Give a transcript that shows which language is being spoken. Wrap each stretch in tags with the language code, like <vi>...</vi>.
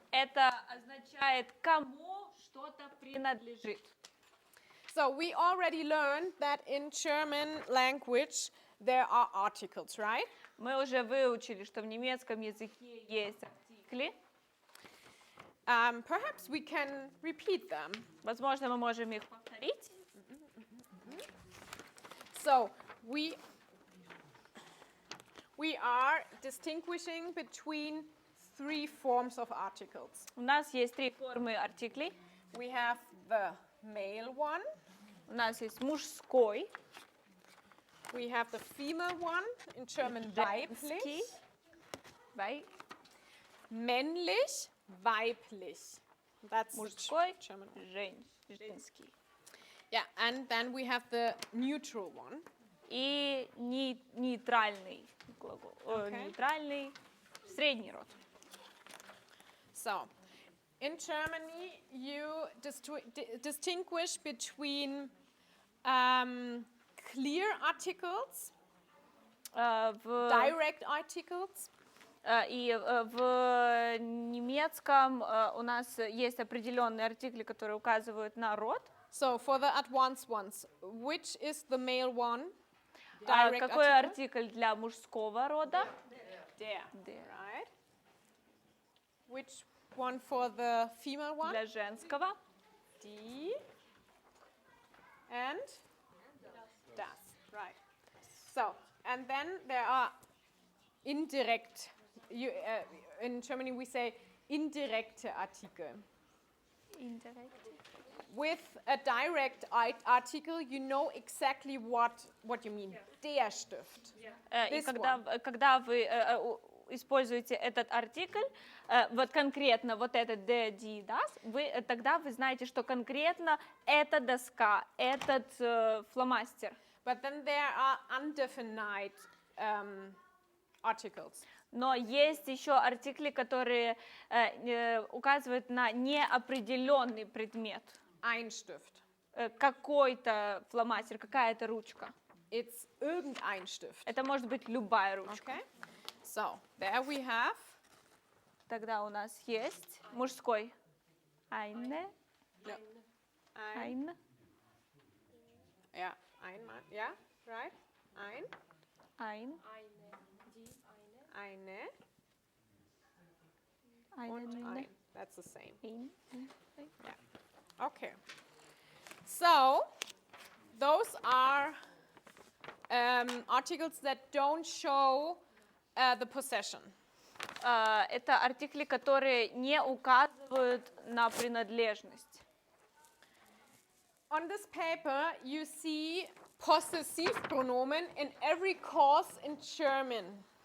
<ru>Это означает, кому что-то принадлежит.</ru> <en>So we already learned that in German language there are articles, right?</en> <ru>Мы уже выучили, что в немецком языке есть артикли.</ru> <en>Perhaps we can repeat them.</en> <ru>Возможно, мы можем их повторить.</ru> <en>So we are distinguishing between three forms of articles.</en> <ru>У нас есть три формы артиклей.</ru> <en>We have the male one,</en> <ru>У нас есть мужской,</ru> <en>we have the female one, in German</en> <ru>женский,</ru> <de>weiblich, männlich, weiblich.</de> <en>That's</en> <ru>мужской,</ru> <en>German.</en> <ru>женский.</ru> <en>Yeah, and then we have the neutral one.</en> <ru>И нейтральный глагол, нейтральный средний род.</ru> <en>So, in Germany, you distinguish between clear articles, direct articles,</en> <ru>и в немецком у нас есть определенные артикли, которые указывают на род.</ru> <en>So, for the advanced ones, which is the male one? Direct</en> <ru>Какой</ru> <en>article?</en> <ru>артикль для мужского рода?</ru> <de>Der. Der.</de> <en>Right. Which one for the female one?</en> <ru>Для женского?</ru> <en>Die. And das. Right. So, and then there are indirect. In Germany we say</en> <de>indirekte Artikel. Indirekt.</de> <en>With a direct article, you know exactly what you mean.</en> <de>Der Stift.</de> <ru>И</ru> <en>This</en> <ru>когда вы используете этот артикль, вот конкретно вот этот der, die, das, тогда вы знаете, что конкретно эта доска, этот фломастер.</ru> <en>But then there are undefined articles.</en> <ru>Но есть еще артикли, которые указывают на неопределенный предмет.</ru> <de>Ein Stift.</de> <ru>Какой-то фломастер, какая-то ручка.</ru> <en>It's</en> <de>irgendein Stift.</de> <ru>Это может быть любая ручка.</ru> <en>Okay. So, there we have.</en> <ru>Тогда у нас есть мужской.</ru> <de>Eine.</de> <en>No.</en> <de>Ein.</de> <en>Yeah, ein, yeah, right. Ein.</en> <de>Ein. Eine, die, eine. eine und ein.</de> <en>That's the same. Yeah. Okay. So, those are articles that don't show the possession.</en> <ru>Это артикли, которые не указывают на принадлежность.</ru> <en>On this paper, you see possessive pronomen in every course in German.</en>